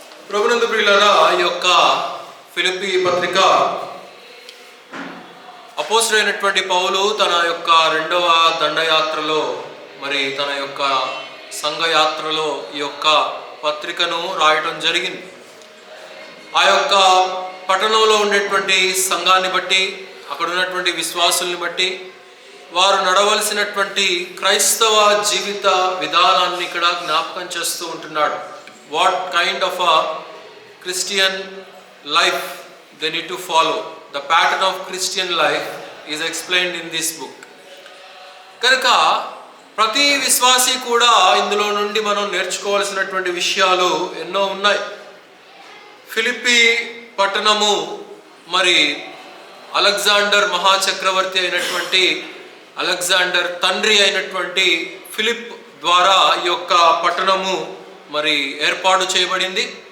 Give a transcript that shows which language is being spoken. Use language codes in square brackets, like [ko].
[te] ప్రభునందు ప్రియులారా, ఈ యొక్క ఫిలిప్పీ పత్రిక అపోస్తలుడైనటువంటి పౌలు తన యొక్క 2వ దండయాత్రలో, మరి తన యొక్క సంఘయాత్రలో ఈ యొక్క పత్రికను రాయటం జరిగింది. ఆ యొక్క పట్టణంలో ఉండేటువంటి సంఘాన్ని బట్టి, అక్కడ ఉన్నటువంటి విశ్వాసుల్ని బట్టి వారు నడవలసినటువంటి క్రైస్తవ జీవిత విధానాన్ని ఇక్కడ జ్ఞాపకం చేస్తూ ఉంటున్నాడు. [en] What kind of a Christian life they need to follow. The pattern of Christian life is explained in this book. [te] కనుక ప్రతి విశ్వాసి కూడా ఇందులో నుండి మనం నేర్చుకోవాల్సినటువంటి విషయాలు ఎన్నో ఉన్నాయి. ఫిలిప్పీ పట్టణము మరి అలెగ్జాండర్ మహాచక్రవర్తి అయినటువంటి అలెగ్జాండర్ తండ్రి అయినటువంటి ఫిలిప్ ద్వారా ఈ యొక్క పట్టణము మరి ఏర్పాటు చేయబడింది.